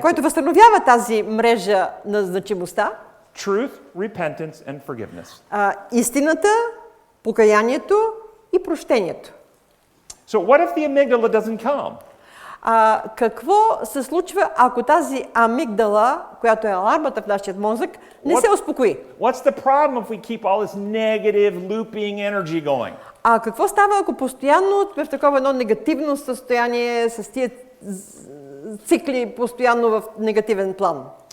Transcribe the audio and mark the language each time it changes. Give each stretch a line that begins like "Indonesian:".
Bulgarian: което възстановява тази мрежа на значимостта,
English: Truth, repentance, and forgiveness.
Bulgarian: Истината, покаянието и прощението.
English: So what if the amygdala doesn't come?
Bulgarian: Какво се случва, ако тази амигдала, която е алармата в нашия мозък, не се успокои?
English: What's the problem if we keep all this negative looping energy going?
Bulgarian: Какво става, ако постоянно сме в такова едно негативно състояние, с тия цикли постоянно в негативен план?